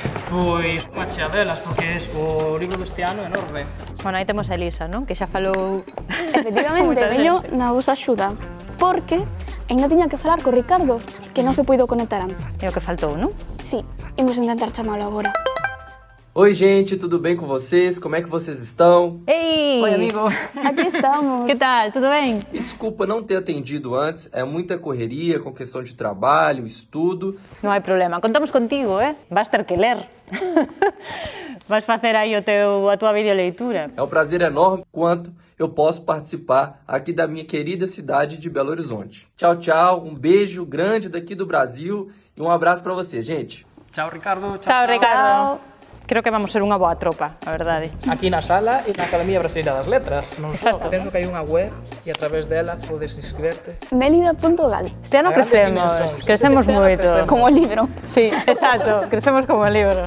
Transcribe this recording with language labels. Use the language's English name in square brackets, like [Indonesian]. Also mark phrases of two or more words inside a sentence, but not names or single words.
[Galician] Pois unha chea delas, porque o libro deste ano é enorme. Bueno, aí temos a Elisa, non? Que xa falou... Efectivamente, moita veño xente. na vosa axuda, porque ainda tiña que falar co Ricardo, que non se puido conectar antes. É o que faltou, non? Sí, imos intentar chamalo agora. [Portuguese] Oi, gente, tudo bem com vocês? Como é que vocês estão? Ei! Oi, amigo. [Galician] Aquí estamos. Que tal? Tudo ben? [Portuguese] E desculpa não ter atendido antes, é muita correria com questão de trabalho, estudo. [Galician] Non hai problema, contamos contigo, Vas ter que ler. Vas facer aí a tua videoleitura. [Portuguese] É um prazer enorme quanto eu posso participar aqui da minha querida cidade de Belo Horizonte. Tchau, tchau, um beijo grande daqui do Brasil e um abraço para você, gente. [Galician] Chao, Ricardo. Chao, Ricardo. Creo que vamos ser unha boa tropa, a verdade. Aquí na sala e na Academia Brasileira das Letras. Non só, Exacto. penso que hai unha web e a través dela podes inscribirte. Melida.gal, Este ano A grandes crecemos dimensións. Este ano moito. crecemos. como libro. Sí, exacto, crecemos como libro.